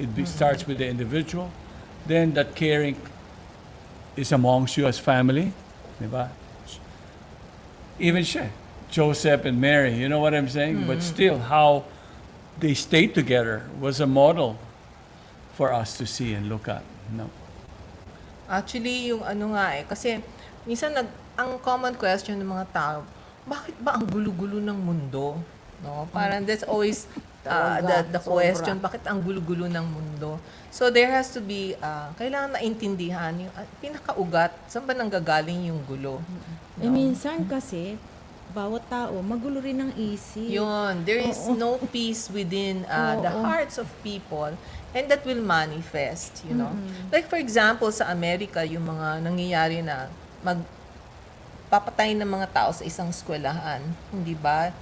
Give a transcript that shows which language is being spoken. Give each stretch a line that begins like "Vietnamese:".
English: Starts with the individual, then that caring is amongst you as family, diba? Even Joseph and Mary, you know what I'm saying? But still, how they stayed together was a model for us to see and look at. No?
Filipino: Actually, yung kasi minsan ang common question ng mga tao, bakit ba ang gulo-gulo ng mundo?
English: No? Parang that's always
Filipino: Talaga,
English: the question,
Filipino: bakit ang gulo-gulo ng mundo?
English: So there has to be,
Filipino: kailangan naintindihan yung pinakaugat, saan ba nanggagaling yung gulo? Eh, minsan kasi, bawat tao, magulo rin ang isip. Yun,
English: there is no peace within the hearts of people, and that will manifest, you know. Like for example,
Filipino: sa Amerika, yung mga nangyayari na papatay ng mga tao sa isang eskwelahan, hindi ba?